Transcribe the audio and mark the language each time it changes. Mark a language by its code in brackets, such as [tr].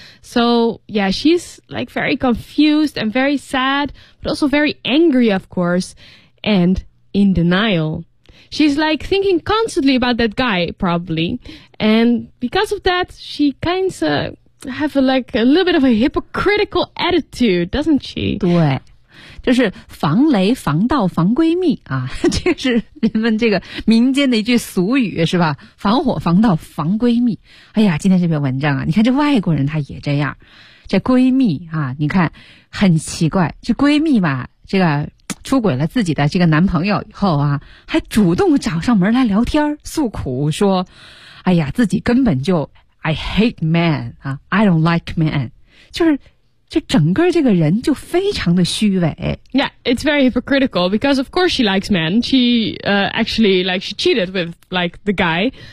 [en] So yeah, she's like very confused and very sad, but also very angry, of course, and in denial. She's like thinking constantly about that guy, probably. And because of that, she kind of have a, like a little bit of a hypocritical attitude, doesn't she? [zh] 对。就是防雷防盗防闺蜜啊，这是人们这个民间的一句俗语是吧，防火防盗防闺蜜。哎呀，今天这篇文章啊，你看这外国人他也这样，这闺蜜啊，你看很奇怪，这闺蜜吧，这个出轨了自己的这个男朋友以后啊，还主动找上门来聊天诉苦，说哎呀自己根本就 [en] I hate man、 [zh] 啊、 [en] I don't like man， [zh] 就是就整个这个人就非常的虚伪。 [en] Yeah, it's very hypocritical because of course she likes men. She, actually, like, she cheated with, like, the guy.